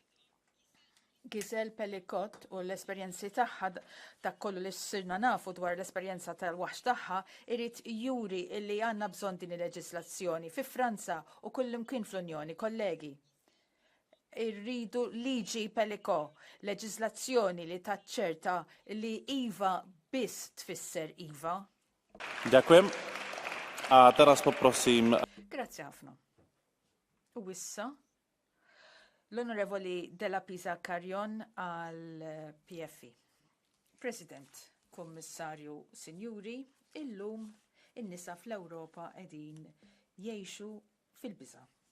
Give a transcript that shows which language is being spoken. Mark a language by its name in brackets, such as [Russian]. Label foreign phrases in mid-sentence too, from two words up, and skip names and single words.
[Maltese] Giselle Pellicott u l-esperjenzi tagħha dak kollu li sirna nafu dwar l-esperjenza tal-waħx tagħha irid juri li għandna bżonn din il-leġislazzjoni fi Franza u kullimkien fl-Unjoni, kollegi. Irridu liġi Pellicott, leġislazzjoni li taċċerta li iva biss tfisser iva. [Slovak] Ďakujem. A teraz poprosím. [Maltese] Grazzi ħafna. U issa l-Onorevoli Della Pisa Carrion għal PFI. President, Kommissarju, Sinjuri, illum in-nisa fl-Ewropa qegħdin jgħixu fil-biża'.